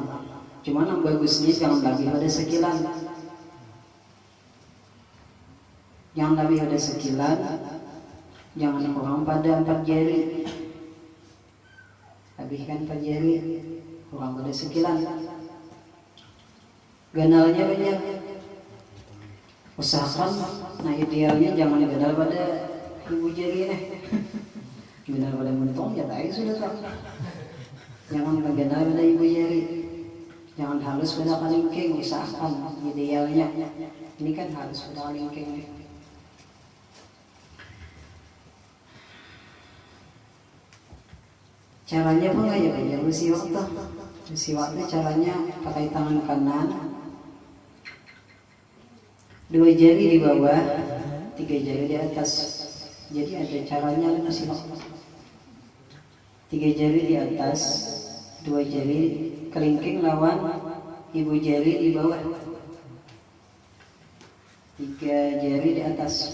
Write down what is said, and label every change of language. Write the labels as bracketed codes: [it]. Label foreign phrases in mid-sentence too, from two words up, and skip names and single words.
[bjn] Cuman yang bagusnya jangan lebih pada sekilan. Yang lebih pada sekilan, jangan kurang pada 4 jari. Habiskan 4 jari, kurang pada sekilan. Ganalnya banyak. Usahakan, nah idealnya jangan ganal pada ibu jari nih. Ganal pada mentong ya baik sudah tak. Jangan ganal pada ibu jari. Jangan halus pada kalingking, usahakan idealnya. Ini kan halus pada kalingking. Caranya apa nggak ya Pak? Ya bersiwak tuh. [id] Bersiwaknya caranya pakai tangan kanan, 2 jari di bawah, 3 jari di atas. Jadi ada caranya bersiwak. 3 jari di atas, 2 jari kelingking lawan ibu jari di bawah, 3 jari di atas.